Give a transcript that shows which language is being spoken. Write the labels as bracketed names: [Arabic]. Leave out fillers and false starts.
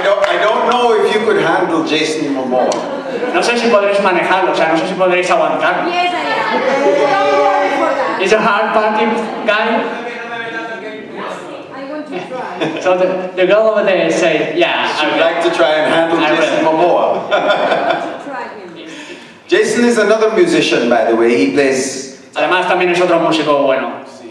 [English] I don't know if you could handle Jason Momoa. [Spanish] No sé si podréis manejarlo, o sea, no sé si podréis aguantarlo. [English] Yes, I am. Don't worry for that. He's a hard party guy. I want to try. So the girl over there said, yeah, I would like to try and handle Jason Momoa. Try him. Jason is another musician, by the way. He plays. [Spanish] Además también es otro músico bueno.